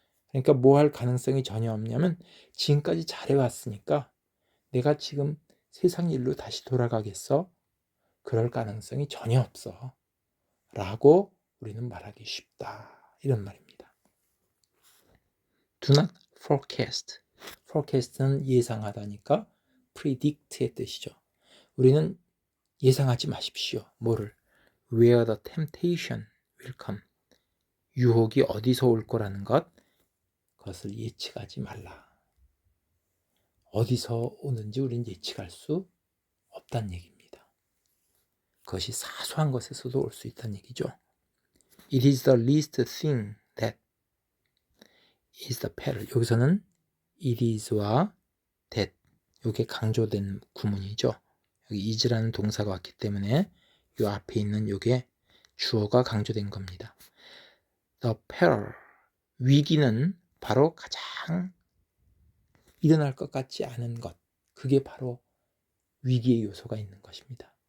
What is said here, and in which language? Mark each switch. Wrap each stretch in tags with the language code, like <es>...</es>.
<ko>그러니까 뭐 할 가능성이 전혀 없냐면 지금까지 잘해왔으니까 내가 지금 세상 일로 다시 돌아가겠어? 그럴 가능성이 전혀 없어 라고 우리는 말하기 쉽다 이런 말입니다.</ko> <en>Do not forecast forecast는</en> <ko>예상하다니까</ko> <en>predict의 뜻이죠.</en> <ko>우리는 예상하지 마십시오. 뭐를?</ko> <en>Where the temptation will come</en> <ko>유혹이 어디서 올 거라는 그것을 예측하지 말라. 어디서 오는지 우리는 예측할 수 없다는 얘기입니다. 그것이 사소한 것에서도 올 수 있다는 얘기죠.</ko> <en>It is the least thing that is the peril.</en> <ko>여기서는 it is와 that 이게 강조된 구문이죠. 여기 is라는 동사가 왔기 때문에 이 앞에 있는 이게 주어가 강조된 겁니다. The peril 위기는 바로 가장 일어날 것 같지 않은 것 그게 바로 위기의 요소가 있는 것입니다.</ko>